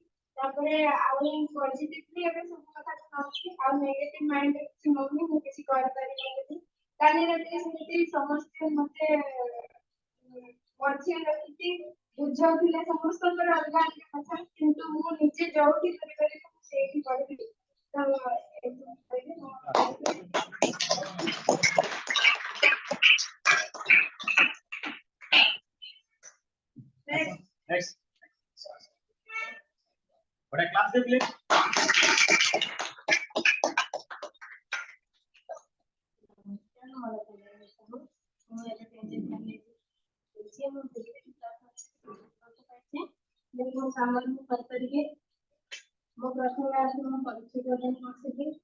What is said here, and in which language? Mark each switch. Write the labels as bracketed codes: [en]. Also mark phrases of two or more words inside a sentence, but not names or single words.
[or] ତାପରେ ଆଉ ପଜିଟିଭଲି ଏବେ ସବୁ କଥାକୁ ନଉଛି, ଆଉ [en] negative mind-re [or] କିଛି ନଉନି, ମୁଁ କିଛି କରିପାରିବି ବୋଲି। କାଲି ରାତିରେ ସେମିତି ସମସ୍ତେ ମତେ ମଝିରେ ରଖିକି ବୁଝାଉଥିଲେ ସମସ୍ତଙ୍କର ଅଲଗା ଅଲଗା କଥା, କିନ୍ତୁ ମୁଁ ନିଜେ ଯୋଉଠି କରିପାରିବି ମୁଁ ସେଇଠି କରିବି। [en] Next. What a class they play. [or] ମୋ ପ୍ରଥମେ ଆସି ମୁଁ ପରିଚୟ ପ୍ରଦାନ କରିଥିଲି।